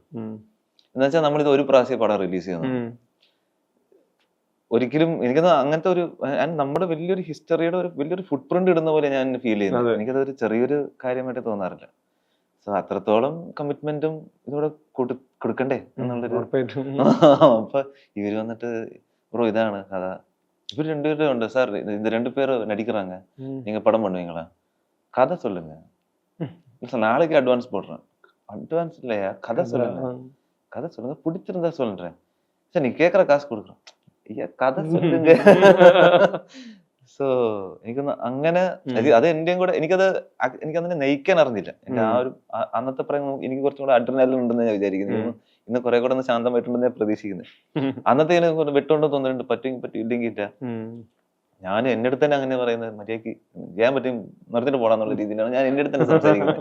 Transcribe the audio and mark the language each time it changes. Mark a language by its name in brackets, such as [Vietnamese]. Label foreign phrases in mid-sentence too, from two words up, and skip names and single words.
[Malayalam] എന്നുവെച്ചാൽ നമ്മളിത് ഒരു പ്രാവശ്യം പടം റിലീസ് ചെയ്യുന്നു. ഒരിക്കലും എനിക്കത് അങ്ങനത്തെ ഒരു നമ്മുടെ വലിയൊരു ഹിസ്റ്ററിയുടെ വലിയൊരു ഫുട് പ്രിന്റ് ഇടുന്ന പോലെ ഞാൻ ഫീൽ ചെയ്യുന്നത്. എനിക്കത് ഒരു ചെറിയൊരു കാര്യമായിട്ട് തോന്നാറില്ല. സോ അത്രത്തോളം കമ്മിറ്റ്മെന്റും ഇതോടെ കൊടുക്കണ്ടേ എന്നുള്ളൊരു. അപ്പൊ ഇവര് വന്നിട്ട് ബ്രോ ഇതാണ് കഥ, ഇവര് 2 പേരും ഉണ്ട് സാർ, ഇത് 2 പേര് നടിக்கிறாங்க, [Tamil] நீங்க படம் பண்ணுவீங்களா, கதை சொல்லுங்க, நாளைக்கு அட்வான்ஸ் போடுறேன். அட்வான்ஸ் இல்லையா, கதை சொல்லுங்க, பிடிச்சிருந்தா சொல்றேன் சார், நீ கேட்குற காசு கொடுக்குறோம். ஐயா கதை சொல்லுங்க. [Malayalam] സോ എനിക്കൊന്ന് അങ്ങനെ അത് എന്റെയും കൂടെ എനിക്കതിനെ നയിക്കാൻ അറിഞ്ഞില്ല. എന്റെ ആ ഒരു അന്നത്തെ പറയാൻ എനിക്ക് കുറച്ചും കൂടെ അഡ്രിനാലിൻ ഉണ്ടെന്ന് ഞാൻ വിചാരിക്കുന്നു. ഇന്ന് കുറെ കൂടെ ഒന്ന് ശാന്തമായിട്ടുണ്ടെന്ന് ഞാൻ പ്രതീക്ഷിക്കുന്നത്. അന്നത്തെ വിട്ടുകൊണ്ട് തോന്നുന്നുണ്ട്, പറ്റിയില്ലെങ്കിൽ ഇല്ല. ഞാൻ എന്റെ അടുത്ത് തന്നെ അങ്ങനെ പറയുന്നത്, മര്യാദക്ക് ചെയ്യാൻ പറ്റും നിർത്തിട്ട് പോടാന്നുള്ള രീതിയിലാണ് ഞാൻ എന്റെ അടുത്ത് തന്നെ സംസാരിക്കുന്നത്.